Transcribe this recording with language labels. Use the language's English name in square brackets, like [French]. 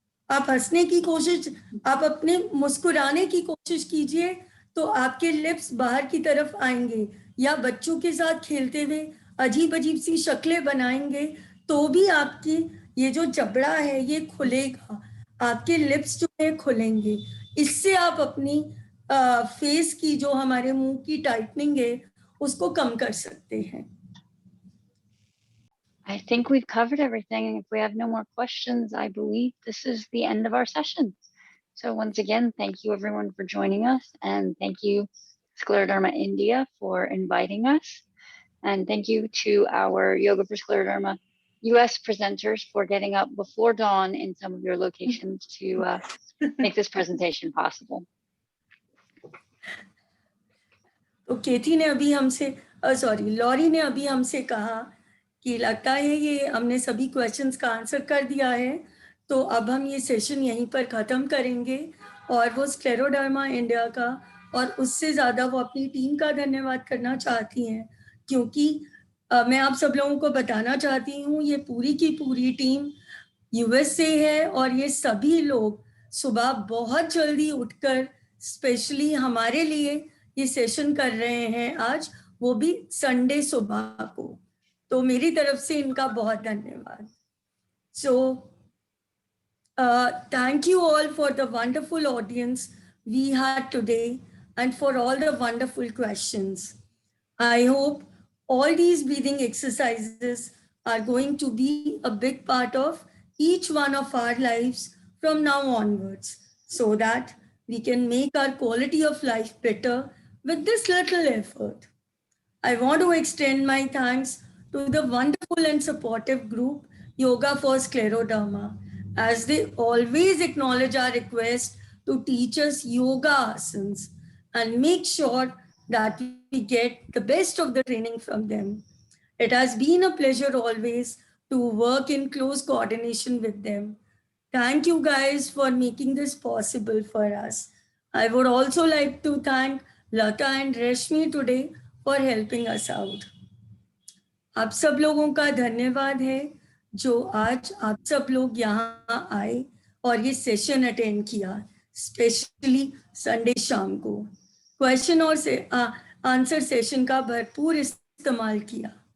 [Hindi] आप हंसने की कोशिश, आप अपने मुस्कुराने की कोशिश कीजिए तो आपके लिप्स बाहर की तरफ आएंगे, या बच्चों के साथ खेलते हुए अजीब अजीब सी शक्लें बनाएंगे तो भी आपकी ये जो जबड़ा है ये खुलेगा, आपके लिप्स जो है खुलेंगे. इससे आप अपनी फेस की जो हमारे मुंह की टाइटनिंग है उसको कम कर सकते हैं. [English] I think we've covered everything. If we have no more questions, I believe this is the end of our session. So once again, thank you everyone for joining us, and thank you Scleroderma India for inviting us. And thank you to our Yoga for Scleroderma US presenters for getting up before dawn in some of your locations to make this presentation possible. [Hindi] तो केथी ने अभी हमसे lorry ने अभी हमसे कहा कि लगता है ये हमने सभी क्वेश्चंस का आंसर कर दिया है, तो अब हम ये सेशन यहीं पर ख़त्म करेंगे और वो स्क्लेरोडर्मा इंडिया का और उससे ज़्यादा वो अपनी टीम का धन्यवाद करना चाहती हैं, क्योंकि मैं आप सब लोगों को बताना चाहती हूँ ये पूरी की पूरी टीम यूएस से है और ये सभी लोग सुबह बहुत जल्दी उठकर स्पेशली हमारे लिए ये सेशन कर रहे हैं आज, वो भी संडे सुबह को। तो मेरी तरफ से इनका बहुत धन्यवाद। [English] So thank you all for the wonderful audience we had today and for all the wonderful questions. I hope all these breathing exercises are going to be a big part of each one of our lives from now onwards, so that we can make our quality of life better with this little effort. I want to extend my thanks to the wonderful and supportive group Yoga for Scleroderma, as they always acknowledge our request to teach us yoga asanas and make sure that we get the best of the training from them. It has been a pleasure always to work in close coordination with them. Thank you guys for making this possible for us. I would also like to thank Lata and Rashmi today for helping us out. [Hindi] आप सब लोगों का धन्यवाद है जो आज आप सब लोग यहाँ आए और ये सेशन अटेंड किया, स्पेशली संडे शाम को क्वेश्चन और आंसर सेशन का भरपूर इस्तेमाल किया।